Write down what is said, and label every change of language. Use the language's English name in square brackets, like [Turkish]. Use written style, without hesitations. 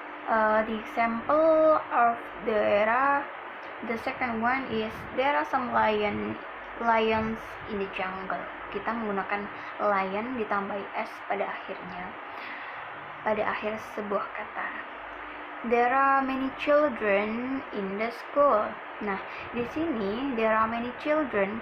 [English] The example of there are, the second one is there are some lions in the jungle. [Indonesian] Kita menggunakan lion ditambahi s pada akhirnya, pada akhir sebuah kata. [English] There are many children in the school. [Indonesian] Nah, di sini [English] there are many children.